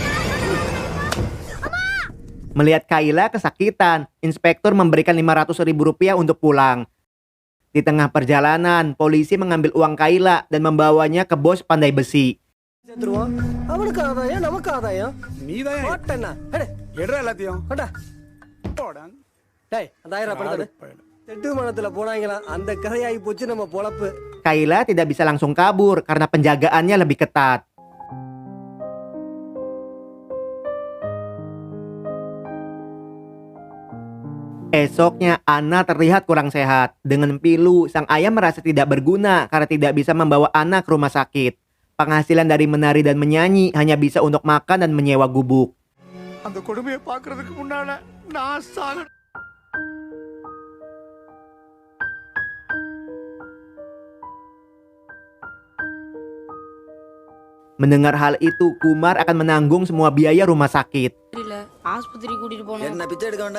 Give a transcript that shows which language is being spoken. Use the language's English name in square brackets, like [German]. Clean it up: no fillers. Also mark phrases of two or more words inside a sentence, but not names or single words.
[Indonesian] Melihat Kayla kesakitan, inspektur memberikan 500.000 rupiah untuk pulang. Di tengah perjalanan, polisi mengambil uang Kayla dan membawanya ke bos pandai besi. [Tamil] செத்துருவான். அவனுக்கு ஆதாயம் நமக்கு ஆதாயம். நீதான் போட்டேன்னா எடுற எல்லாத்தையும் கொண்டா. போடா. டேய் அந்த 1000 பணத்தை செட்டுமனத்துல போனாங்களாம். அந்த கதையாகி போச்சு நம்ம பொழப்பு. [Indonesian] Kayla tidak bisa langsung kabur karena penjagaannya lebih ketat. Esoknya, Anna terlihat kurang sehat. Dengan pilu, sang ayah merasa tidak berguna karena tidak bisa membawa Anna ke rumah sakit. Penghasilan dari menari dan menyanyi hanya bisa untuk makan dan menyewa gubuk. [Tamil] அந்த கொடுமையை பாக்குறதுக்கு முன்னால நான் சாக [Indonesian] Mendengar hal itu, Kumar akan menanggung semua biaya rumah sakit. [Tamil] தெரியல ஆஸ்பத்திரி கூட்டிட்டு போனோம்.